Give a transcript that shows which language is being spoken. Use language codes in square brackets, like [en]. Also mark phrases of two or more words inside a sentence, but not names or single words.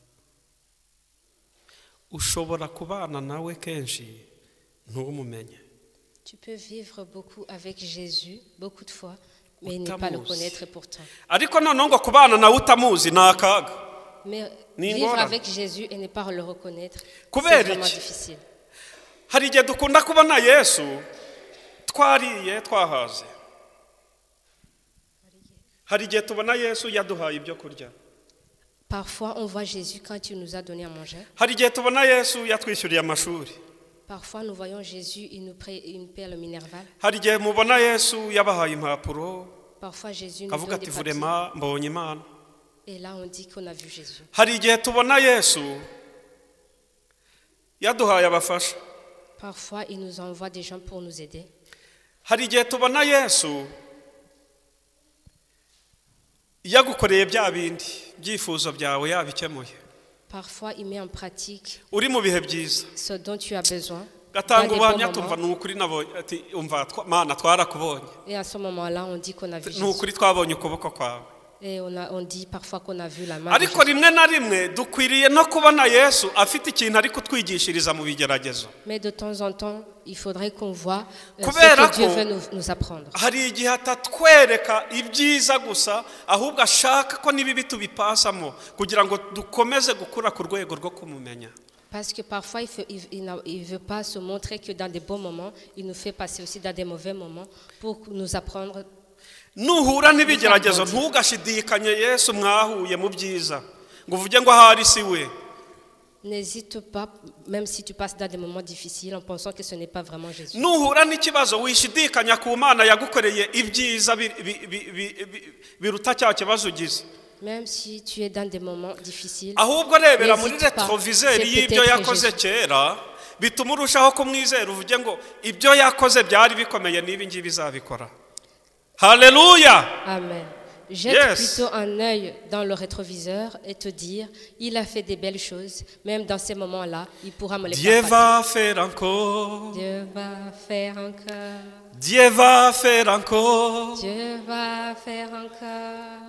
[rw] Ushobora kubana nawe kenshi ntumumenye, [fr] Tu peux vivre beaucoup avec Jésus, beaucoup de fois, mais ne pas le connaître pourtant. [rw] ariko noneho ngo kubana nawe utamuzi ni akaga. [fr] Mais [rw] Ni [fr] vivre [rw] ingorane. [fr] avec Jésus et ne pas le reconnaître, [rw] Kubera [fr] c'est vraiment [rw] iki? [fr] difficile. [rw] Hari igihe dukunda kubona Yesu twariye twahaze, hari igihe tubona Yesu yaduhaye ibyo kurya, [fr] Parfois, on voit Jésus quand il nous a donné à manger. [rw] hari igihe tubona Yesu yatwishyuriye amashuri, [fr] Parfois, nous voyons Jésus, il nous paie le minerval. [rw] hari igihe mubona Yesu yabahaye impapuro, [fr] Parfois, Jésus nous [rw] kavuga [fr] donne [rw] ati [fr] des papiers. [rw] vurema mbonye Imana. [fr] Et là, on dit qu'on a vu Jésus. [rw] Hari igihe tubona Yesu yaduhaye abafasha, [fr] Parfois, il nous envoie des gens pour nous aider. [rw] hari igihe tubona Yesu yagukoreye bya bindi byifuzo byawe yabikemuye, [fr] Parfois, il met en pratique [rw] uri mu bihe byiza, [fr] ce dont tu as besoin. Dans [rw] gatanga [fr] des [rw] ubuhamya [fr] bons [rw] tumva [fr] moments. [rw] ni ukuri nabonye, ati umva Mana twarakubonye, [fr] Et à ce moment-là, on dit qu'on a vu [rw] ni [fr] Jésus. [rw] ukuri twabonye ukuboko kwawe. [fr] Et on dit parfois qu'on a vu la main de [rw] Ariko [fr] Jésus. [rw] rimwe na rimwe dukwiriye no kubona Yesu afite ikintu ari kutwigishiriza mu bigeragezo. [fr] Mais de temps en temps, il faudrait qu'on voit ce [rw] Kubera [fr] que Dieu [rw] ko [fr] veut nous apprendre. [rw] hari igihe atatwereka ibyiza gusa, ahubwo ashaka ko n'ibibi tubipasamo kugira ngo dukomeze gukura ku rwego rwo kumumenya. [fr] Parce que parfois, il ne veut pas se montrer que dans des bons moments, il nous fait passer aussi dans des mauvais moments pour nous apprendre. [rw] Nuhura n'ibigeragezo ntugashidikanye Yesu mwahuye mu byiza, ngo uvuge ngo ahari si we. [fr] N'hésite pas, même si tu passes dans des moments difficiles, en pensant que ce n'est pas vraiment Jésus. [rw] Nuhura n'ikibazo wishidikanya ku Mana yagukoreye ibyiza biruta cya kibazo ugize. [fr] Même si tu es dans des moments difficiles, [rw] ahubwo rebera muri [fr] n'hésite pas, [rw] retroviseur [fr] c'est [rw] y'ibyo [fr] peut-être [rw] yakoze [fr] Jésus. [rw] kera bituma urushaho kumwizera uvuge ngo ibyo yakoze byari bikomeye n'ibi ngibi bizabikora. Haleluya. [fr] Amen. Jette [en] Yes. [fr] plutôt un œil dans le rétroviseur et te dire, il a fait des belles choses, même dans ces moments-là, il pourra me les Dieu faire passer. va faire encore. Dieu va faire encore. Dieu va faire encore. Dieu va faire encore.